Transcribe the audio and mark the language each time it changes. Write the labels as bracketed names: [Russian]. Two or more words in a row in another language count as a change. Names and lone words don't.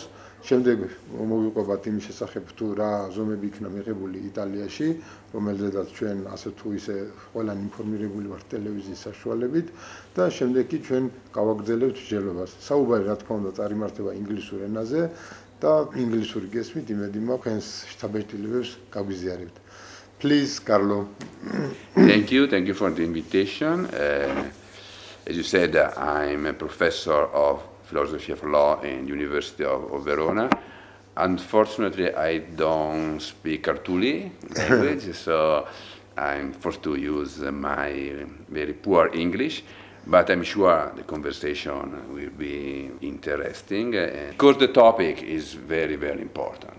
[Georgian] შემდეგ მოვიყვებათ იმის შესახებ თუ რა ზომები იქნა მიღებული იტალიაში, რომელზედაც ჩვენ ასე თუ ისე ყველანი ინფორმირებული ვართ ტელევიზიის საშუალებით და შემდეგ კი ჩვენ გავაგრძელებთ მსჯელობას. საუბარი რა თქმა უნდა წარიმართება ინგლისურ ენაზე და ინგლისური გესმით იმედი მაქვს თქვენს შთაბეჭდილებებს გაგვიზიარებთ. [English] Please, Carlo. Thank you for the invitation. As you said, I'm a professor of philosophy of law in the University of Verona. Unfortunately, I don't speak Cartuli language, so I'm forced to use my very poor English, but I'm sure the conversation will be interesting because the topic is very, very important.